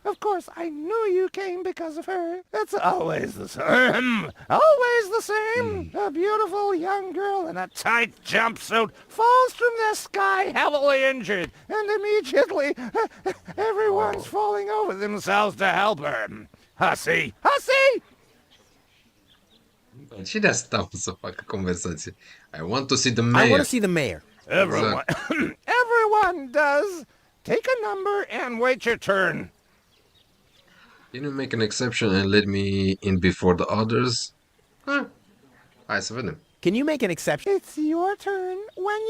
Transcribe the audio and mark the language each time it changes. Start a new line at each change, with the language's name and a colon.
English: Of course, I knew you came because of her. It's always the same. Always the same. A beautiful young girl in a tight jumpsuit falls from the sky heavily injured, and immediately everyone's falling over themselves to help her. Hussy! Hussy!
Romanian: Și de asta să facă conversație.
English: I want to see the I mayor. want to see the mayor. Everyone, everyone does. Take a number and wait your turn. Can you make an exception and let me in before the others?
Romanian: Hai să vedem.
English: Can you make an exception? It's your turn when